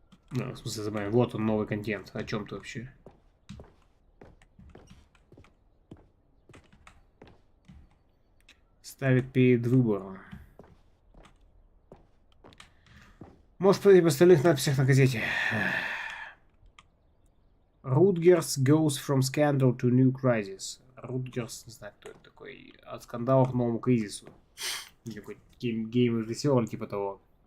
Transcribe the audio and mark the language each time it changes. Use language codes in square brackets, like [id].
[ru] Ну, в смысле, забавно. Вот он, новый контент. О чем ты вообще? Ставит перед выбором. Можешь посмотреть в остальных надписях на газете. [en] Rutgers goes from scandal to new crisis. [ru] Rutgers, не знаю, кто это такой. От скандала к новому кризису. Какой гейм-режиссер, типа того.